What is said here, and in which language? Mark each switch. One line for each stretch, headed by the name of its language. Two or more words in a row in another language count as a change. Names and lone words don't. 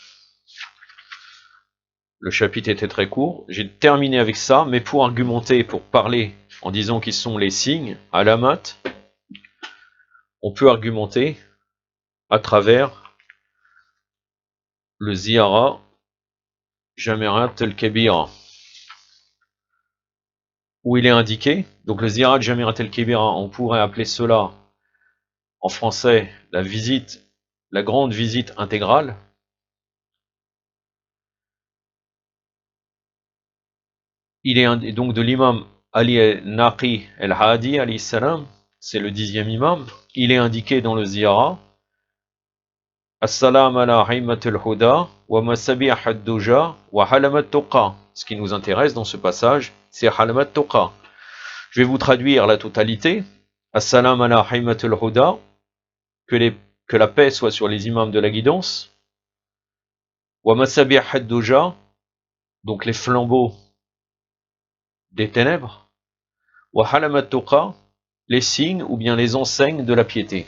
French: Le chapitre était très court, j'ai terminé avec ça, mais pour argumenter, pour parler en disant qu'ils sont les signes, alamat, on peut argumenter à travers le ziyara jami'at al-kabira, où il est indiqué, donc le ziyara jami'at al-kabira, on pourrait appeler cela en français la grande visite intégrale. Il est donc de l'imam Ali al-Naqi al-Hadi
Arabic: عليه السلام,
French: c'est le 10e imam.
Arabic: Il est indiqué dans le ziyara السلام على أئمة الهدى ومصابيح الدجى وأعلام التقى.
French: Ce qui nous intéresse dans ce passage, c'est
Arabic: أعلام التقى.
French: Je vais vous traduire la totalité.
Arabic: السلام على أئمة الهدى,
French: que la paix soit sur les imams de la guidance.
Arabic: ومصابيح الدجى,
French: donc les flambeaux des ténèbres.
Arabic: وأعلام التقى,
French: les signes ou bien les enseignes de la piété.